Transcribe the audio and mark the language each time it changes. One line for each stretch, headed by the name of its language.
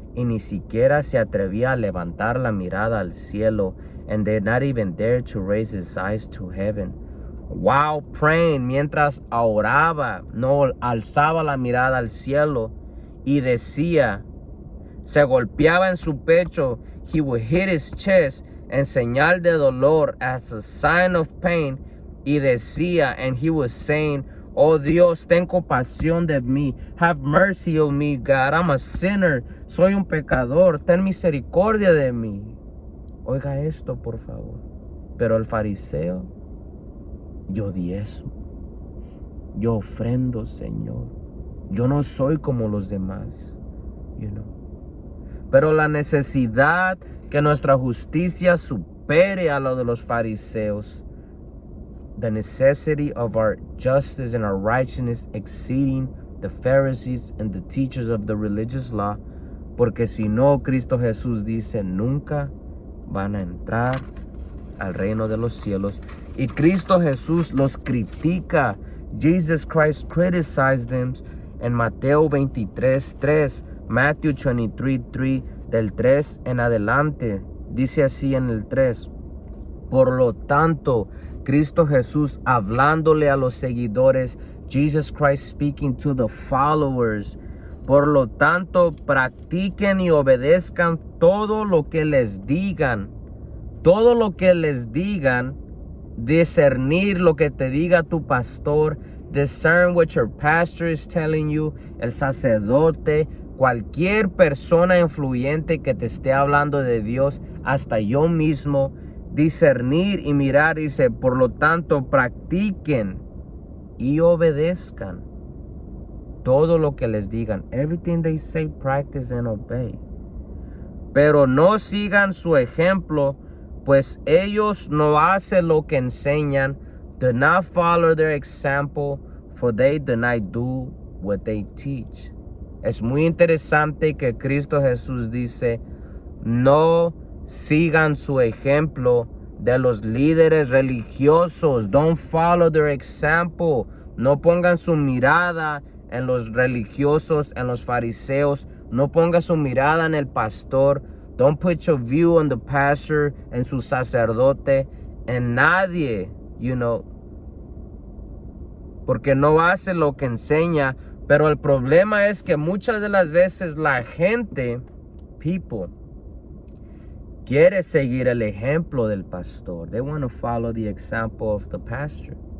Spanish: Y ni siquiera se atrevía a levantar la mirada al cielo.
English: And did not even dare to raise his eyes to heaven. While praying,
Spanish: mientras oraba, no alzaba la mirada al cielo. Y decía, se golpeaba en su pecho.
English: He would hit his chest
Spanish: en señal de dolor,
English: as a sign of pain.
Spanish: Y decía,
English: and he was saying,
Spanish: oh Dios, ten compasión de mí.
English: Have mercy on me, God. I'm a sinner.
Spanish: Soy un pecador. Ten misericordia de mí. Oiga esto, por favor. Pero el fariseo, yo diezmo. Yo ofrendo, Señor. Yo no soy como los demás. Pero la necesidad que nuestra justicia supere a lo de los fariseos.
English: The necessity of our justice and our righteousness exceeding the Pharisees and the teachers of the religious law.
Spanish: Porque si no, Cristo Jesús dice, nunca van a entrar al reino de los cielos. Y Cristo Jesús los critica.
English: Jesus Christ criticized them
Spanish: en Mateo 23:3. Matthew 23:3, del 3 en adelante. Dice así en el 3. Por lo tanto, Cristo Jesús hablándole a los seguidores,
English: Jesus Christ speaking to the followers.
Spanish: Por lo tanto, practiquen y obedezcan todo lo que les digan. Todo lo que les digan, discernir lo que te diga tu pastor,
English: discern what your pastor is telling you,
Spanish: el sacerdote, cualquier persona influyente que te esté hablando de Dios, hasta yo mismo, discernir y mirar, dice, por lo tanto, practiquen y obedezcan todo lo que les digan.
English: Everything they say, practice and obey.
Spanish: Pero no sigan su ejemplo, pues ellos no hacen lo que enseñan.
English: Do not follow their example, for they do not do what they teach.
Spanish: Es muy interesante que Cristo Jesús dice, no sigan su ejemplo de los líderes religiosos.
English: Don't follow their example.
Spanish: No pongan su mirada en los religiosos, en los fariseos. No pongan su mirada en el pastor.
English: Don't put your view on the pastor,
Spanish: en su sacerdote, en nadie, porque no hace lo que enseña. Pero el problema es que muchas de las veces la gente, people, quiere seguir el ejemplo del pastor.
English: They want to follow the example of the pastor.